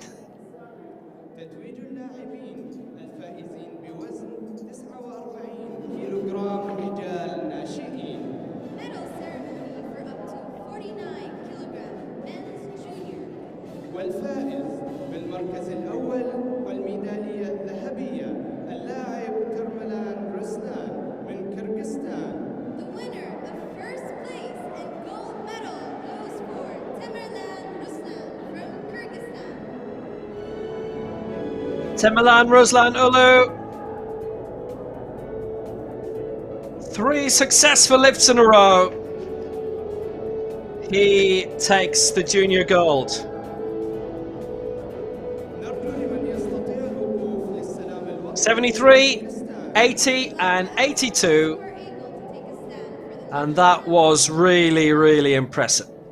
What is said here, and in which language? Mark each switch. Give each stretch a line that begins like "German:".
Arabic: تتويج اللاعبين الفائزين بوزن 49 كيلوغرام رجال ناشئين.
English: Medal ceremony for up to 49 kilogram men's junior.
Arabic: والفائز بالمركز الأول والميدالية الذهبية اللاعب ترملان رسلان من كرغستان.
English: The winner of first place and gold medal goes for Tamerlan Ruslan from Kyrgyzstan. Tamerlan Ruslan Ulu. 3 successful lifts in a row. He takes the junior gold.
Arabic: نرجو لمن يستطيع الوقوف للسلام الوطني
English: 73, 80 and 82. Were able to take a stand for the And that was really, really impressive.